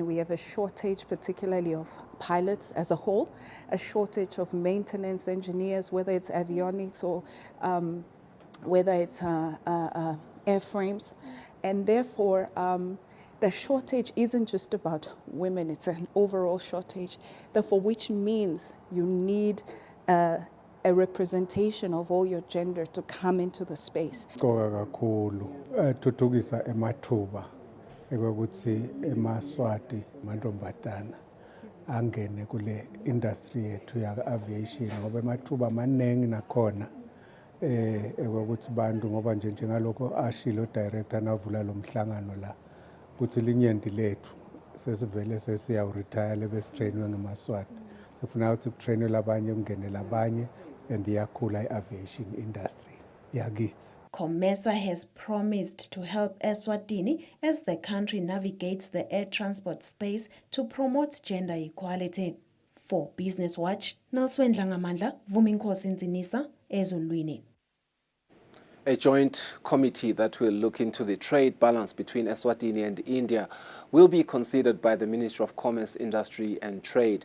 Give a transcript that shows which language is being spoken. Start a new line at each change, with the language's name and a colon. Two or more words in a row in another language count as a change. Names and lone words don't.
English: We have a shortage particularly of pilots as a whole, a shortage of maintenance engineers, whether it's avionics or whether it's airframes, and therefore the shortage isn't just about women, it's an overall shortage, therefore which means you need a representation of all your gender to come into the space.
Swati: Thuthukisa emathuba ukuthi emaswati mantombazana angene kule industry yethu ya aviation ngoba emathuba manengi nakhona ukuthi bantu ngoba nje njengalokho ashilo director navula lo mhlangano la ukuthi linyenti lethu sesivele sesiyawuretire lebesitrainwe ngemaSwati sifuna ukuthi kutrainwe labanye kungenele abanye and iyakhula i-aviation industry yakithi.
English: COMESA has promised to help Eswatini as the country navigates the air transport space to promote gender equality. For Business Watch, Nelswen Dlangamandla, Vuminkosi Nzinisa, Ezulwini. A joint committee that will look into the trade balance between Eswatini and India will be considered by the Ministry of Commerce, Industry and Trade.